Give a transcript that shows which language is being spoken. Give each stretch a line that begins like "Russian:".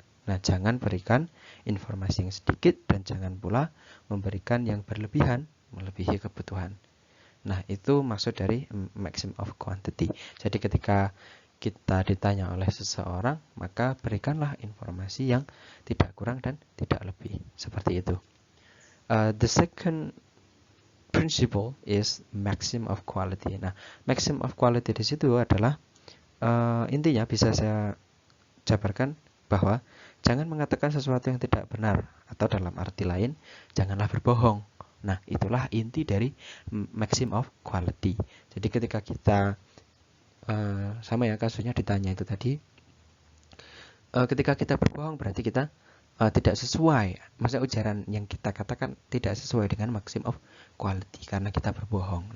Indonesian: Nah, jangan berikan informasi yang sedikit dan jangan pula memberikan yang berlebihan melebihi kebutuhan. Nah, itu maksud dari maxim of quantity. Jadi ketika kita ditanya oleh seseorang, maka berikanlah informasi yang tidak kurang dan tidak lebih. Seperti itu.
English: The second principle is maxim of quality.
Indonesian: Nah, maxim of quality di situ adalah intinya bisa saya jabarkan bahwa jangan mengatakan sesuatu yang tidak benar, atau dalam arti lain, janganlah berbohong. Nah, itulah inti dari maxim of quality. Jadi ketika kita sama ya kasusnya ditanya itu tadi, ketika kita berbohong berarti kita tidak sesuai, maksudnya ujaran yang kita katakan tidak sesuai dengan maxim of quality karena kita berbohong.